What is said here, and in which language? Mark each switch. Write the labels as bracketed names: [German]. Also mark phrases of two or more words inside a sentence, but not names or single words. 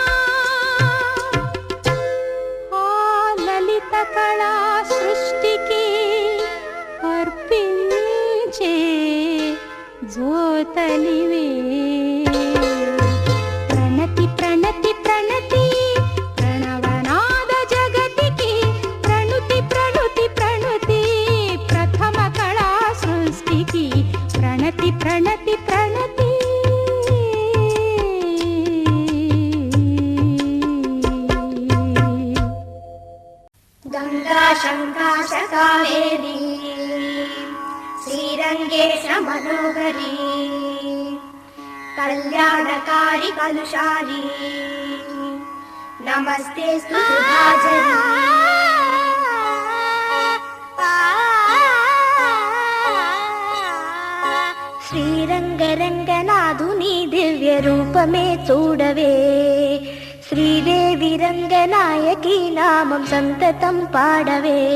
[Telugu] ఆ లలిత కళా సృష్టికి అర్పించే జ్యోతలివే ప్రణతి ప్రణతి ప్రణతి ప్రణవనాద జగతికి ప్రణుతి ప్రణుతి ప్రణుతి ప్రథమ కళా సృష్టికి ప్రణతి ప్రణతి ప్రణతి [Sanskrit] गंगा शंका कावेरी श्रीरंगेश मनोहरी कल्याणकारी कलुषारी नमस्ते सुधाजनी [Telugu] శ్రీరంగరంగనాథుని దివ్య రూపమే చూడవే శ్రీదేవి రంగనాయకి నామం సంతతం పాడవే